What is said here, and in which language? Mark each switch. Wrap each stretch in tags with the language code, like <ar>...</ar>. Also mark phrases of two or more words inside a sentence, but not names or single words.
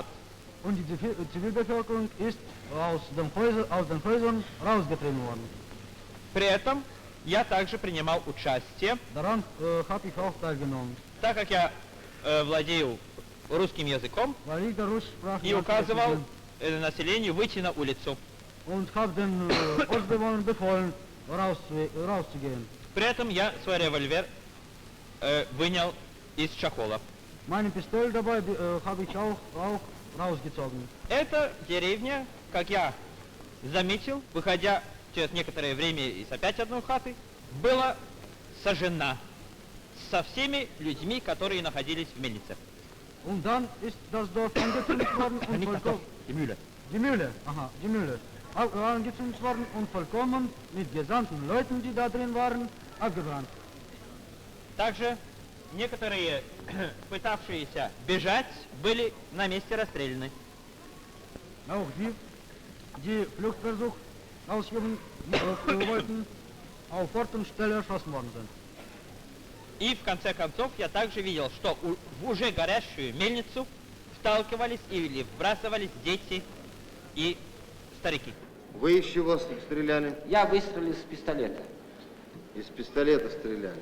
<de>Und die Zivilbevölkerung ist aus den Häusern rausgetrieben worden.</de> <ru>При этом я также принимал участие,</ru> <de>Daran habe ich auch teilgenommen.</de> <ru>так как я владею русским языком,</ru> <de>Weil ich der Russischsprache</de> <ru>и указывал населению выйти на улицу.</ru> <de>Und habe den Ortsbewohnern befohlen, rauszugehen.</de> <ru>При этом я свой револьвер вынял из чахола.</ru> <de>Meine Pistole dabei habe ich auch rausgezogen.</de> <ru>Эта деревня, как я заметил, выходя через некоторое время из опять одной хаты, была сожжена со всеми людьми, которые находились в мельнице.</ru> <de>Und dann ist das Dorf angezündet worden und vollkommen... Die Mühle. Die Mühle, aha, die Mühle. Angezündet worden und vollkommen mit gesamten Leuten, die da drin waren, abgebrannt.</de> <ru>Также некоторые, пытавшиеся бежать, были на месте расстреляны.</ru> <de>Auch die Fluchtversuch ausüben wollten, auf Ort und Stelle erschossen worden sind.</de> <ru>И в конце концов я также видел, что в уже горящую мельницу вталкивались или вбрасывались дети и старики. Вы из чего стреляли? Я выстрелил с пистолета. Из пистолета стреляли.</ru>